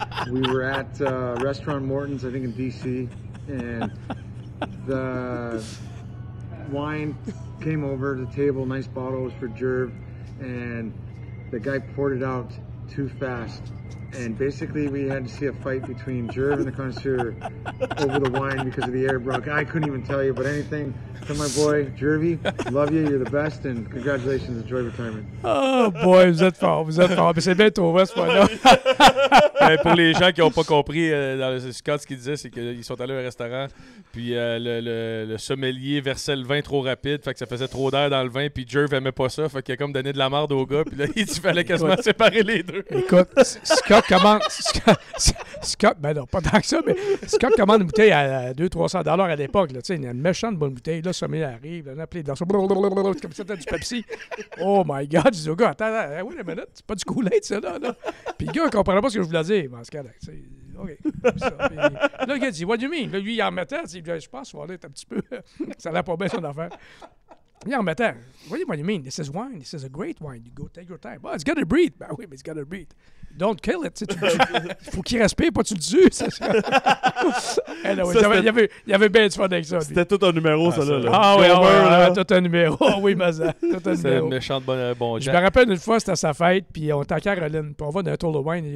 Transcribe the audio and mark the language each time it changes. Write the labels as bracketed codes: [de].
[en] We were at Restaurant Morton's, I think in DC, and the wine came over to the table, nice bottles for Jerv, and the guy poured it out too fast. And basically, we had to see a fight between Jerv and the connoisseur over the wine because of the air broke. I couldn't even tell you, but anything to my boy, Jervy, love you, you're the best, and congratulations, enjoy retirement. Oh boy, [fr] vous êtes fort. Mais c'est bien trop, ce point-là. Pour les gens qui n'ont pas compris, Scott, ce qu'il disait, c'est qu'ils sont allés au restaurant, puis le sommelier versait le vin trop rapide, fait que ça faisait trop d'air dans le vin, puis Jerv aimait pas ça, fait qu'il a comme donné de la merde au gars, puis là, il fallait quasiment séparer les deux. Écoute, Scott commande... Scott, ben non, pas tant que ça, mais Scott commande une bouteille à 200-300$ à l'époque, là, tu sais, une méchante bonne bouteille, là, le sommelier arrive, on a appelé dans ça, comme si c'était du Pepsi. [en] Oh my God, [fr] je dis au gars, attends, [en] wait a minute, [fr] c'est pas du Kool-Aid, ça, là. Puis le gars, il comprenait pas ce que je voulais dire. Bon, c'est correct, tu sais, OK. Ça. Puis, là, le gars dit, [en] what do you mean? [fr] Là, lui, il en mettait, je pense, voilà, un petit peu, ça allait pas bien son affaire. Il en mettait, [en] what do you mean? This is wine, this is a great wine, you go take your time. Oh, it's gotta breathe. [fr] Ben oui, mais [en] it's gotta breathe. Don't kill it. [fr] Il faut qu'il respire, pas tu le tues. Il y avait bien du fun avec ça. C'était tout un numéro, ça, là. Ah oui, tout un numéro. Ah oui, mais ça. C'est une méchante bon Je me rappelle une fois, c'était à sa fête, puis on était à Caroline, puis on va dans un tour de wine.